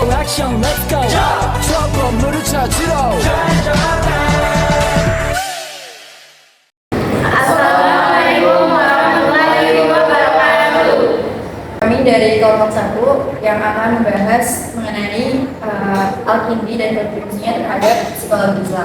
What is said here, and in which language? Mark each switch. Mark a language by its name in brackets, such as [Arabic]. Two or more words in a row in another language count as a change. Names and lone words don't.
[Korean] 액션 [English] let's go [Korean] 저 건물을 찾으러 [Arabic] السلام عليكم ورحمة الله وبركاته. [Indonesian] Kami dari kelompok 1 yang akan membahas mengenai Al-Kindi dan kontribusinya terhadap psikologi Islam.